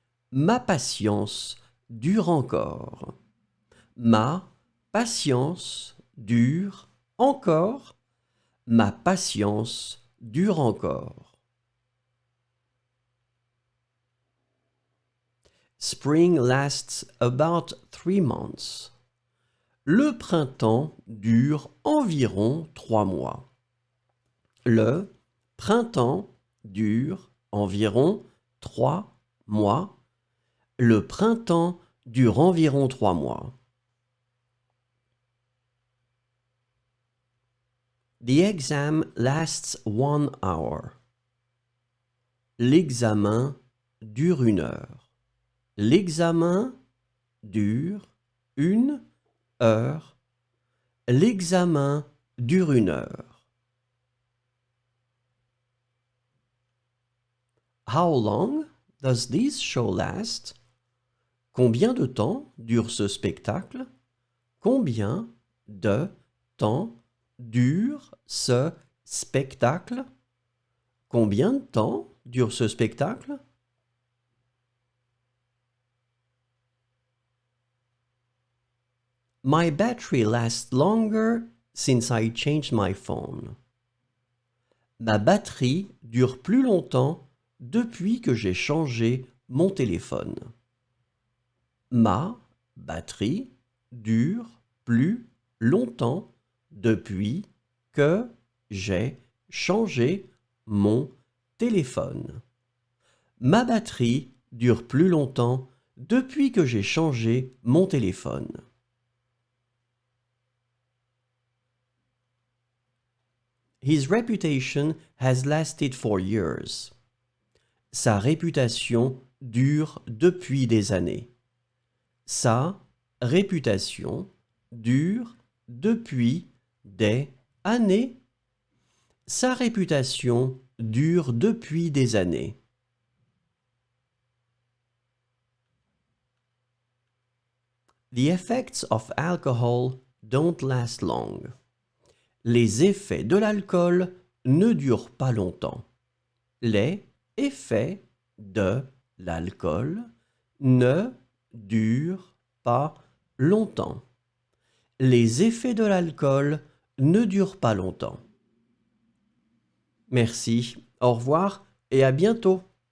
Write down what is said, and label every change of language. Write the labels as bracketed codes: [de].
[fr] Ma patience dure encore. Ma patience dure encore. Ma patience dure encore. [en] Spring lasts about 3 months. [fr] Le printemps dure environ 3 mois. Le printemps dure environ 3 mois. Le printemps dure environ 3 mois. [en] The exam lasts 1 hour. [fr] L'examen dure 1 heure. L'examen dure 1 heure. L'examen dure 1 heure. [en] How long does this show last? [fr] Combien de temps dure ce spectacle? Combien de temps dure ce spectacle? Combien de temps dure ce spectacle? [en] My battery lasts longer since I changed my phone. [fr] Ma batterie dure plus longtemps depuis que j'ai changé mon téléphone. Ma batterie dure plus longtemps depuis que j'ai changé mon téléphone. Ma batterie dure plus longtemps depuis que j'ai changé mon téléphone. [en] His reputation has lasted for years. [fr] Sa réputation dure depuis des années. Sa réputation dure depuis des années. Sa réputation dure depuis des années. [en] The effects of alcohol don't last long. [fr] Les effets de l'alcool ne durent pas longtemps. Les effets de l'alcool ne durent pas longtemps. Les effets de l'alcool ne durent pas longtemps. Merci, au revoir et à bientôt.